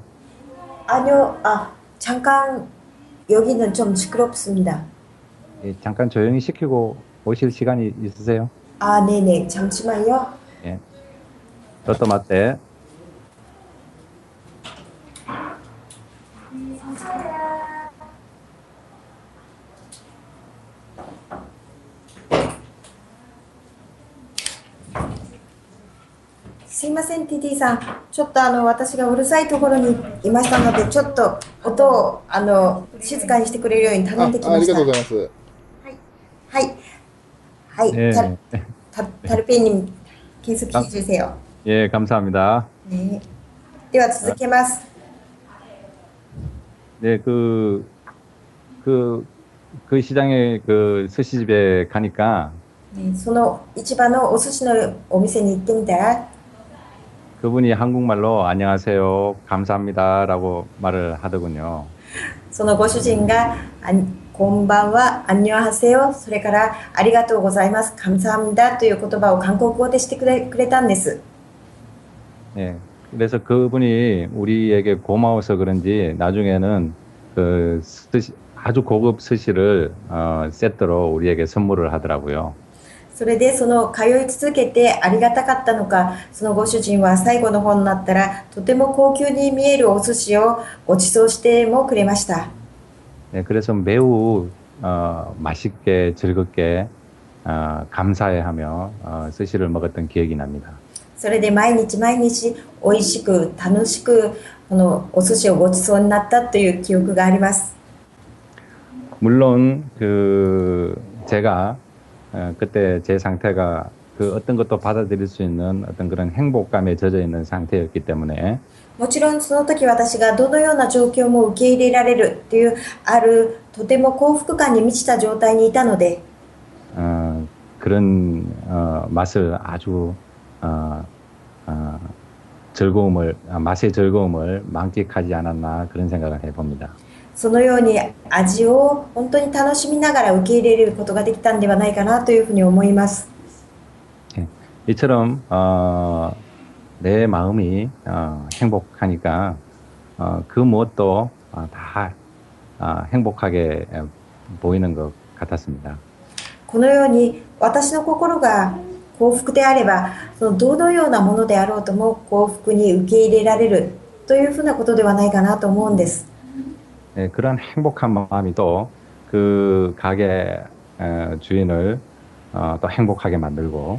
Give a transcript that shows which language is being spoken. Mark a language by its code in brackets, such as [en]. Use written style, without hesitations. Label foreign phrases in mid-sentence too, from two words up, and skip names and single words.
[ko] 아니요, 잠깐 여기는 좀 시끄럽습니다. 예, 잠깐 조용히 시키고 오실 시간이 있으세요? 네네, 잠시만요. 예. 저도 맞대. [ja] すいません、TT さん。ちょっと私がうるさいところにいましたので、ちょっと音を静かにしてくれるように頼んできました。ありがとうございます。はい。はい。 [ko] 예. 달페이님 계속해 주세요. 예, 감사합니다. 네. [ja] では続けます。 [ko] 네, 그 시장에 그 스시집에 가니까 [ja] その市場のお寿司のお店に行ってみたら [ko] 그분이 한국말로 안녕하세요, 감사합니다라고 말을 하더군요. [ja] そのご主人がこんばんは、アンニョンハセヨ、それからありがとうございます、カムサハムダという言葉を韓国語でしてくれたんです。 [ko] 네, 그래서 그분이 우리에게 고마워서 그런지 나중에는 그 아주 고급 스시를 세트로 우리에게 선물을 하더라고요. [ja] それでその通い続けてありがたかったのか、そのご主人は最後の方になったらとても高級に見えるお寿司をご馳走してもくれました。 [ko] 네, 그래서 매우 맛있게 즐겁게 감사해하며 스시를 먹었던 기억이 납니다. [ja] それで毎日毎日美味しく楽しくこのお寿司をご馳走になったという記憶があります。 [ko] 물론 제가 그때 제 상태가 그 어떤 것도 받아들일 수 있는 어떤 그런 행복감에 젖어 있는 상태였기 때문에 [ja] もちろんその時私がどのような状況も受け入れられるというとても幸福感に満ちた状態にいたので [ko] 그런 맛을 아주 맛의 즐거움을 만끽하지 않았나 그런 생각을 해봅니다. [ja] そのように味を本当に楽しみながら受け入れることができたんではないかなというふうに思います。 [ko] 이처럼 내 마음이 행복하니까 그 무엇도 다 행복하게 보이는 것 같았습니다. [ja] このように私の心が幸福であれば、そのどのようなものであろうとも幸福に受け入れられるというふうなことではないかなと思うんです。 [ko] 네, 그런 행복한 마음이 또 그 가게 주인을 또 행복하게 만들고